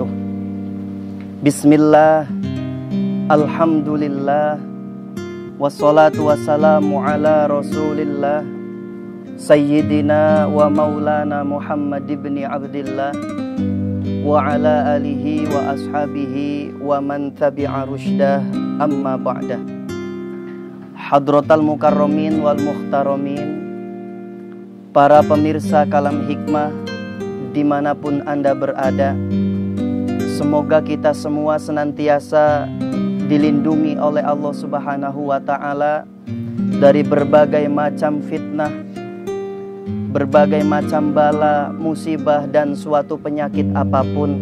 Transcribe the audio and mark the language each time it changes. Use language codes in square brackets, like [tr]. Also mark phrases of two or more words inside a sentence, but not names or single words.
[ar] بسم الله، الحمد لله، والصلاة والسلام على رسول الله، سيدنا ومولانا محمد بن عبد الله، وعلى آله وأصحابه ومن تبع رشده، أما بعد. حضرات المكرمين والمحترمين, [id] para pemirsa Kalam Hikmah dimanapun Anda berada, semoga kita semua senantiasa dilindungi oleh Allah [ar] سبحانه وتعالى [id] dari berbagai macam fitnah, berbagai macam bala, musibah, dan suatu penyakit apapun.